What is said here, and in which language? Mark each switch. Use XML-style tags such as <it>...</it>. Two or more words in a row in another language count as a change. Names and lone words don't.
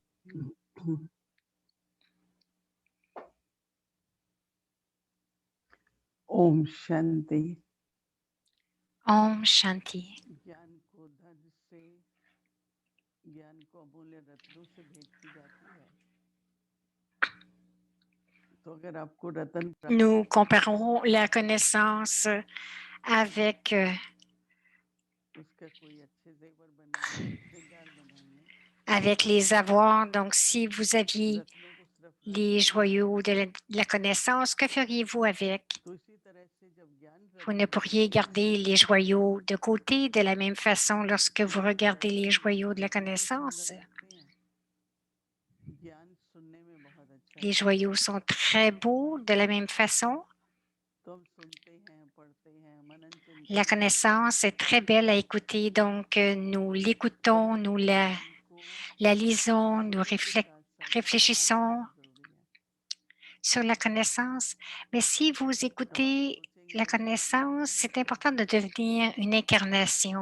<hi>Om Shanti. Om Shanti. ज्ञान को धन से, ज्ञान को अमूल्य रत्नों से भेंट की जाती है। तो अगर आपको रतन</hi> <fr>Nous comparons la connaissance avec,</fr> <hi>उसका कोई अच्छे जेवर बनाएंगे, श्रृंगार बनाएंगे,</hi> <fr>avec les avoirs. Donc, si vous aviez</fr> <hi>रत्नों को सिर्फ रख</hi> <fr>les</fr> <hi>देंगे,</hi> <fr>joyaux de la connaissance, que feriez-vous avec?</fr> <hi>तो इसी तरह से जब ज्ञान</hi> <fr>Vous ne pourriez garder les joyaux de côté de la même façon lorsque vous regardez les joyaux de la connaissance.</fr> <hi>ज्ञान सुनने में बहुत अच्छा</hi> <fr>Les</fr> <hi>है,</hi> <fr>joyaux sont très beaux de la même façon.</fr> <hi>तो हम सुनते हैं, पढ़ते हैं, मनन चिंतन</hi> <fr>La connaissance est très belle à écouter, donc nous l'écoutons, nous la lisons, nous réfléchissons sur la connaissance. Mais si vous écoutez la connaissance, c'est important de devenir une incarnation.</fr>